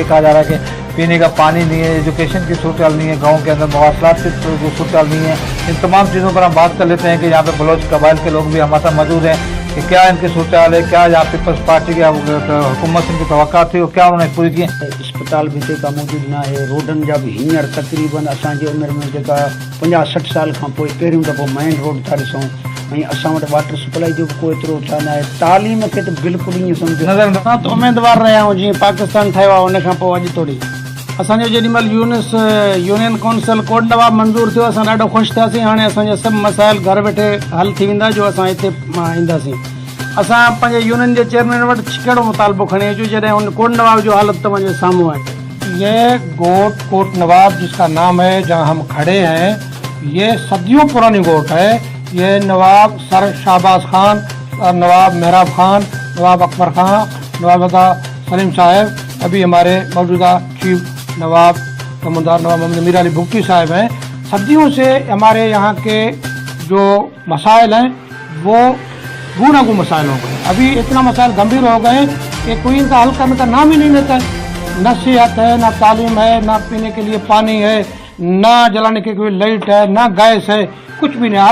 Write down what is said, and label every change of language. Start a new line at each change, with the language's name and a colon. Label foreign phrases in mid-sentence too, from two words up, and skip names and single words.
Urdu: کہا جا رہا ہے کہ پینے کا پانی نہیں ہے، ایجوکیشن کی صورت حال نہیں ہے، گاؤں کے اندر مواصلات کی صورت حال نہیں ہے. ان تمام چیزوں پر ہم بات کر لیتے ہیں کہ یہاں پہ بلوچ قبائل کے لوگ بھی ہمارے ساتھ موجود ہیں کہ کیا ان کی صورت حال ہے، کیا یہاں پیپلز پارٹی کی حکومت سے ان کی توقع تھی اور کیا انہوں نے پوری کی.
Sindhi: अस्पताल भी जेका मौजूद ना है, रोडन जा भी हींअर तकरीबन असांजे उमिरि में जेका 50-60 साल खां पोइ पहिरियों दफ़ो
English: main road
Sindhi: था ॾिसूं, ऐं असां वटि
English: water supply
Sindhi: जो बि को एतिरो छा न आहे। तालीम खे त बिल्कुलु ईअं सम्झो असां त उमेदवार रहिया आहियूं, जीअं पाकिस्तान ठहियो आहे उन खां पोइ अॼु तोड़ी असांजो जेॾीमहिल
English: union council
Sindhi: कोट नवाब मंज़ूर थियो असां ॾाढो ख़ुशि थियासीं। हाणे असांजा सभु मसाइल घर वेठे हल थी वेंदा जो असां हिते ईंदासीं। असां पंहिंजे यूनियन जे चेयरमैन वटि कहिड़ो मुतालबो खणी अचूं जॾहिं हुन कोट नवाब जो हालत तव्हांजे साम्हूं आहे।
Urdu: یہ کوٹ نواب جس کا نام ہے، جہاں ہم کھڑے ہیں، یہ صدیوں پرانی گوٹھ ہے. یہ نواب سر شہباز خان اور نواب محراب خان، نواب اکبر خان، نواب سلیم صاحب، ابھی ہمارے موجودہ چیف نواب کمندار نواب محمد میر علی بگٹی صاحب ہیں. صدیوں سے ہمارے یہاں کے جو مسائل ہیں وہ گُوڑھ مسائل ہو گئے. ابھی اتنا مسائل گمبھیر ہو گئے کہ کوئی ان کا حل کرنے کا نام ہی نہیں لیتا ہے. نہ صحت ہے، نہ تعلیم ہے، نہ پینے کے لیے پانی ہے، نہ جلانے کی کوئی لائٹ ہے، نہ گیس ہے، کچھ بھی نہیں.